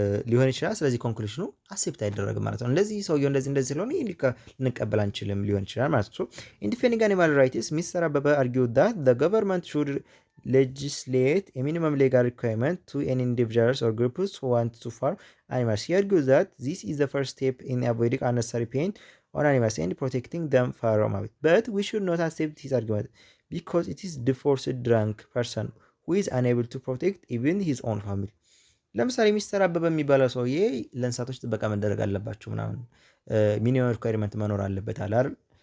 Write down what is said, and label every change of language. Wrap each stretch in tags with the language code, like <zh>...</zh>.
<am>ሊሆን ይችላል። ስለዚህ ኮንክሉሽኑ አክሴፕት አይደረግም ማለት ነው።</am> <en>እንደዚህ ሰውየው እንደዚህ ስለሆነ ልንቀበል አንችልም ሊሆን ይችላል ማለት ነው። ኢን ዲፌንዲንግ አኒማል ራይትስ ሚስተር አበበ አርጊው ዳት ዘ ገቨርንመንት ሹድ legislate a minimum legal requirement to any individuals or groups who want to farm animals. He argues that this is the first step in avoiding unnecessary pain on animals and protecting them from it. But we should not accept his argument because it is the forced drunk person who is unable to protect even his own family.</en> <am>ለምሳሌ ሚስተር አበበ የሚባለው ሰውዬ ለእንስሳቶች ጥበቃ መደረግ አለባቸው ምናምን ሚኒመም ሪኳየርመንት መኖር አለበት አለ አይደል?</am>